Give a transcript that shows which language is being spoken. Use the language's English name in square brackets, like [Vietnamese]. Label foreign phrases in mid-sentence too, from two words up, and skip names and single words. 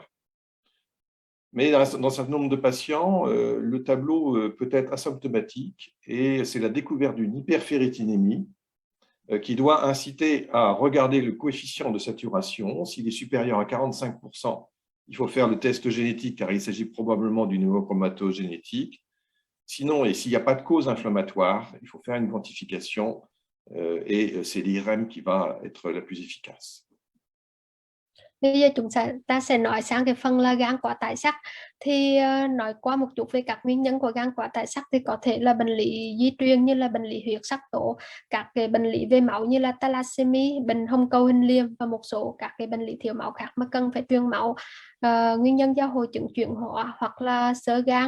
[French] Mais dans un certain nombre de patients, le tableau peut être asymptomatique, et c'est la découverte d'une hyperféritinémie qui doit inciter à regarder le coefficient de saturation. S'il est supérieur à 45%, il faut faire le test génétique, car il s'agit probablement d'une hémochromatose génétique. Sinon, et s'il n'y a pas de cause inflammatoire, il faut faire une quantification, et c'est l'IRM qui va être la plus efficace. [Vietnamese] Bây giờ ta sẽ nói sang cái phần là gan quá tải sắc. Thì nói qua một chút về các nguyên nhân của gan quá tải sắc thì có thể là bệnh lý di truyền như là bệnh lý huyết sắc tố, các cái bệnh lý về máu như là thalassemia, bệnh hồng cầu hình liềm, và một số các cái bệnh lý thiếu máu khác mà cần phải truyền máu, nguyên nhân do hội chứng chuyển hóa hoặc là xơ gan.